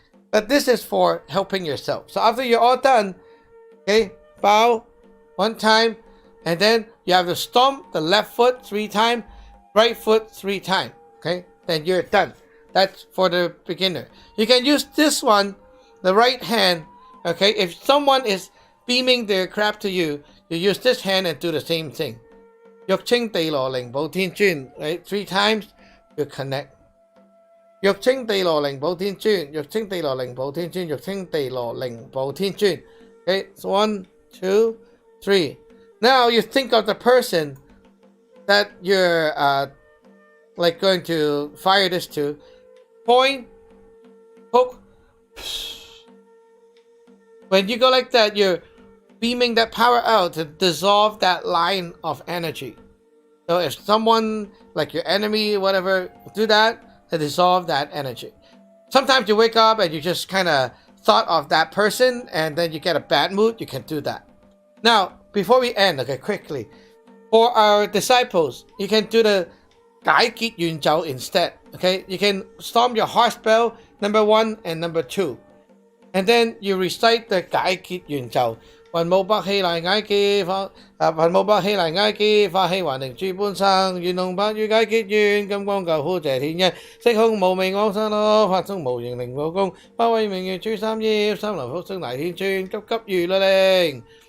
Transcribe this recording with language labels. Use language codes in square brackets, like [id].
[en] But this is for helping yourself. So after you're all done, okay, bow 1 time, and then you have to stomp the left foot 3 times, right foot 3 times, okay? Then you're done. That's for the beginner. You can use this one, the right hand, okay? If someone is beaming their crap to you, you use this hand and do the same thing. [zh] 玉清地羅靈寶天尊, right? [en] 3 times, you connect. 玉清地羅靈寶天尊, 玉清地羅靈寶天尊, 玉清地羅靈寶天尊. Okay, so 1, 2, 3. Now you think of the person that you're like going to fire this to. Point, poke. When you go like that, you're beaming that power out to dissolve that line of energy. So if someone, like your enemy, whatever, do that, to dissolve that energy. Sometimes you wake up and you just kind of thought of that person and then you get a bad mood, you can do that. Now, before we end, okay, quickly, for our disciples, you can do the 解結緣咒 instead. Okay, you can stomp your heart spell, number 1 and number 2. And then you recite the 解結緣咒. [zh] 雲霧百氣來解結，雲霧百氣來解結，法氣還靈諸般生，願龍百語解結緣，金光救苦謝天恩，色空無明往生咯，法中無形靈無功，不為明月諸三業，三流福星大天尊，急急如律令。